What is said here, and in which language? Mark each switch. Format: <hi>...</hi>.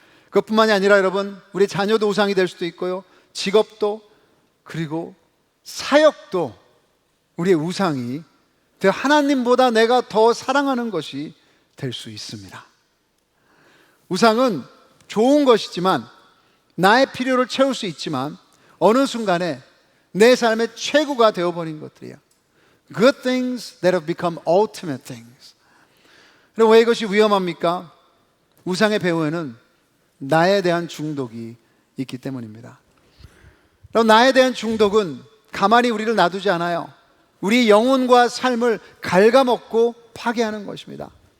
<ko>그것뿐만이 아니라 여러분, 우리 자녀도 우상이 될 수도 있고요, 직업도, 그리고 사역도 우리의 우상이 하나님보다 내가 더 사랑하는 것이 될 수 있습니다. 우상은 좋은 것이지만, 나의 필요를 채울 수 있지만 어느 순간에 내 삶의 최고가 되어버린 것들이에요.</ko> <en>Good things that have become ultimate things.</en> <ko>그럼 왜 이것이 위험합니까? 우상의 배후에는 나에 대한 중독이 있기 때문입니다. 그럼 나에 대한 중독은 가만히 우리를 놔두지 않아요. 우리 영혼과 삶을 갉아먹고 파괴하는 것입니다.</ko>